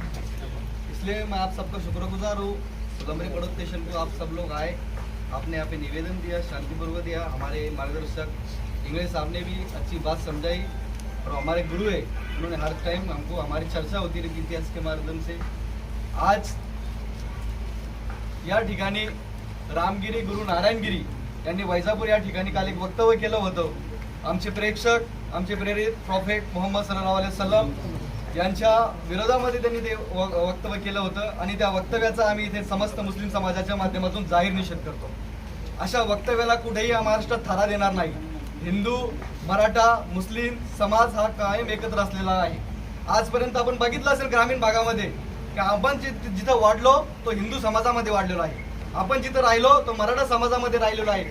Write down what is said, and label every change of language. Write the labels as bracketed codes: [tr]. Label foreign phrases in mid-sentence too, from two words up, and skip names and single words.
[hi] इसलिए मैं आप सबका शुक्रगुजार हूँ। सुलमरी पड़ोस स्टेशन को आप सब लोग आए, आपने यहाँ पे निवेदन दिया, शांतिपूर्वक दिया। हमारे मार्गदर्शक इंग्लिश साहब ने भी अच्छी बात समझाई और हमारे गुरु है, उन्होंने हर टाइम हमको, हमारी चर्चा होती रहती इतिहास के माध्यम से। [mr] आज या ठिकाणी रामगिरी गुरु नारायणगिरी यांनी वैजापूर या ठिकाणी काल एक वक्तव्य केलं होतं। आमचे प्रेक्षक, आमचे प्रेरित प्रॉफेट मोहम्मद [ar] صلى الله عليه وسلم [mr] यांच्या विरोधामध्ये त्यांनी ते वक्तव्य केलं होतं आणि त्या वक्तव्याचा आम्ही इथे समस्त मुस्लिम समाजाच्या माध्यमातून जाहीर निषेध करतो। अशा वक्तव्याला कुठेही महाराष्ट्रात थारा देणार नाही। हिंदू, मराठा, मुस्लिम समाज हा कायम एकत्र असलेला आहे। आजपर्यंत आपण बघितलं असेल ग्रामीण भागामध्ये की आपण जिथं वाढलो तो हिंदू समाजामध्ये वाढलेलो आहे, आपण जिथं राहिलो तो मराठा समाजामध्ये राहिलेलो आहे।